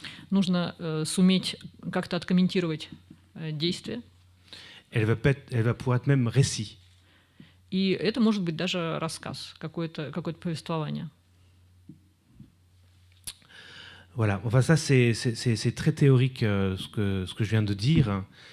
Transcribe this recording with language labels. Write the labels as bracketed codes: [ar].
[ru] Нужно суметь как-то откомментировать действие. [fr] Elle va pouvoir être même récit. [ru] И это может быть даже рассказ, какое-то повествование. [fr] Voilà. Enfin, ça, c'est très théorique ce que je viens de dire.